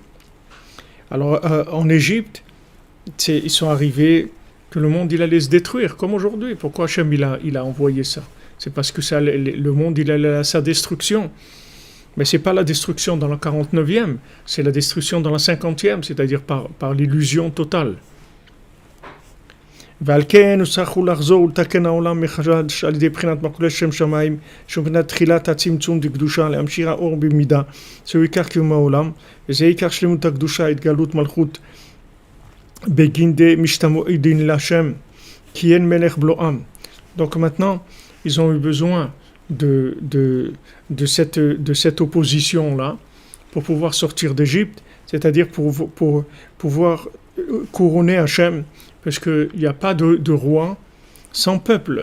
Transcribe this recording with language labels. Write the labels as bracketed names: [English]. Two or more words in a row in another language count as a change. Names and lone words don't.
[French] Alors, en Égypte, ils sont arrivés que le monde il allait se détruire, comme aujourd'hui. Pourquoi Hachem il a envoyé ça? C'est parce que le monde il allait à sa destruction. Mais ce n'est pas la destruction dans la 49e, c'est la destruction dans la 50e, c'est-à-dire par l'illusion totale. [Hebrew] ועל כן הוצרכו לחזור ולתקן העולם מחדש על ידי בחינת מקולי שם שמיים שמבחינת תחילת הצמצום דקדושה להמשיך האור במידה זהו עיקר קיום העולם וזה עיקר שלמות הקדושה התגלות מלכות בגינדי משתמעין להשם כי אין מלך בלא עם. [French] Donc maintenant ils ont eu besoin de cette opposition-là pour pouvoir sortir d'Égypte, c'est-à-dire pour pouvoir couronner Hachem, parce qu'il n'y a pas de roi sans peuple.